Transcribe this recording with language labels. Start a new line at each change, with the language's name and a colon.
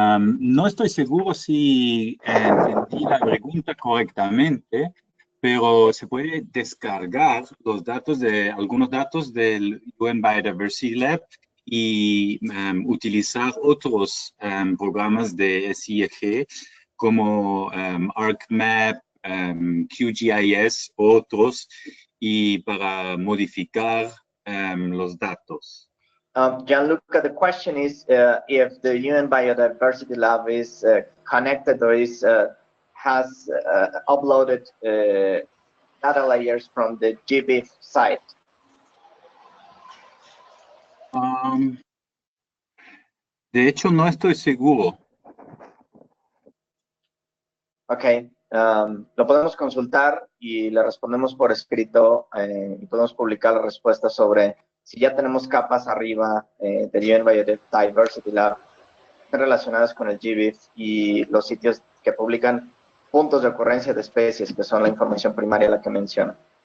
Spanish: No estoy seguro si entendí la pregunta correctamente, pero se puede descargar algunos datos del UN Biodiversity Lab y utilizar otros programas de SIG como ArcMap, QGIS, otros, y para modificar los datos.
English: Gianluca, the question is if the UN Biodiversity Lab is connected or has uploaded data layers from the GBIF site.
Spanish: De hecho, no estoy seguro. Ok, lo podemos consultar y le respondemos por escrito y podemos publicar la respuesta sobre si ya tenemos capas arriba del UN Biodiversity Lab relacionadas con el GBIF y los sitios que publican puntos de ocurrencia de especies, que son la información primaria la que menciona.